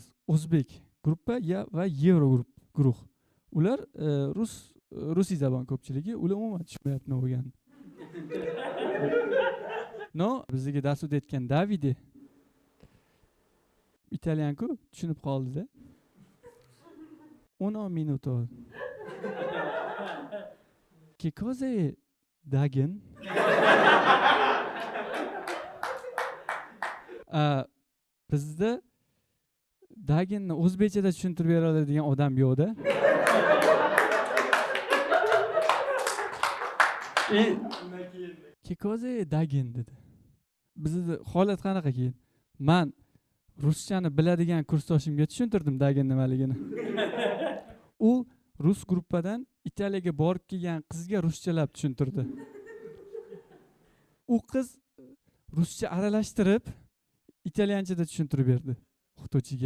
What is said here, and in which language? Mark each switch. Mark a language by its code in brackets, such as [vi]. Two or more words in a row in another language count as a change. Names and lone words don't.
[uz] O'zbek guruhi va Yevro guruh. Ular rusiy zabon ko'pchiligi, ular umuman tushunmayapti nima bo'lganini. Bizga dars o'tayotgan Davide italyanku tushunib qoldi-da. [it] 1 minuto. Che cosa è dagen? [uz] Bizda dagenni o'zbekchada tushuntirib bera oladigan odam yo'q-da. [it] Che cosa è [uz] dagen dedi. Bizda holat qanaqa keyin? Men ruschani biladigan kursdoshimga tushuntirdim dagen nimaligini. U rus guruhidan Italiyaga borib kelgan qizga ruschalab tushuntirdi. U qiz ruscha aralashtirib italyanchada tushuntirib berdi o'qituvchiga.